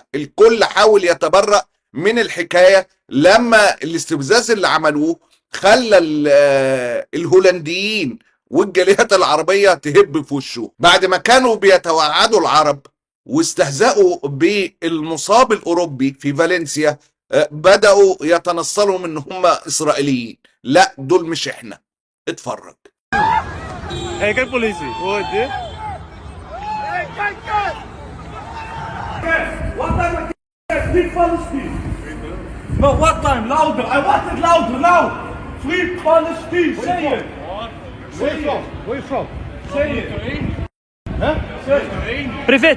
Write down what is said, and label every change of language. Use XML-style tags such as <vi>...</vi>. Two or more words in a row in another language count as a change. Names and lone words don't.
<ar>الكل حاول يتبرأ من الحكاية لما الاستفزاز اللي عملوه خلى الهولنديين والجاليات العربية تهب في وشه. بعد ما كانوا بيتوعدوا العرب واستهزأوا بالمصاب الأوروبي في فالنسيا، بدأوا يتنصلوا من هم إسرائيليين. لا دول مش احنا. اتفرج.</ar> <nl>Hey, kijk politie. Hoor je dit?</nl> <en>What time Free Palestine? No, what time? Louder. I want it louder now. Free Palestine. Say it. Where you from? Say it. Huh? Say it.</en>